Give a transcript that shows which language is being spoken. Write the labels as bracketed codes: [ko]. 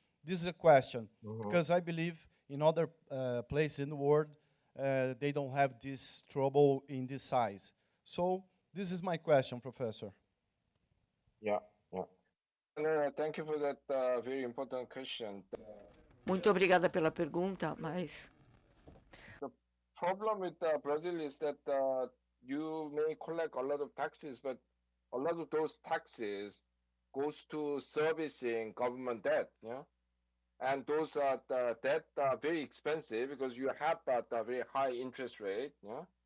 [en] This is a question, because I believe in other places in the world, they don't have this trouble in this size. So this is my question, Professor. Yeah, yeah. No, thank you for that very important question. [pt] Muito obrigada pela pergunta, mas [en] The problem with Brazil is that you may collect a lot of taxes, but a lot of those taxes goes to servicing government debt, yeah? And those debt are very expensive because you have that very high interest rate, yeah?